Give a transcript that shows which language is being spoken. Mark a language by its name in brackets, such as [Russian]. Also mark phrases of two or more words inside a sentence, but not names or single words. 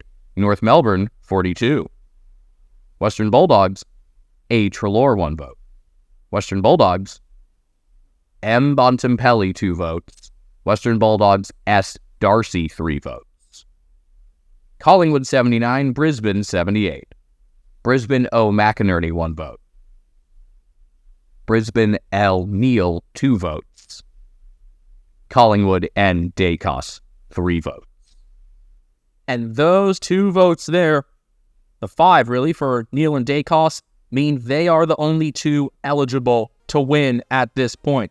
[English] North Melbourne, 42. Western Bulldogs, A. Treloar, 1 vote. Western Bulldogs, M. Bontempelli, 2 votes. Western Bulldogs, S. Darcy, 3 votes. Collingwood, 79. Brisbane, 78. Brisbane, O. McInerney, 1 vote. Brisbane, L. Neal, 2 votes. Collingwood, N. Dacos, 3 votes. And those 2 votes there, the 5 really for Neal and Dacos, mean they are the only 2 eligible to win at this point.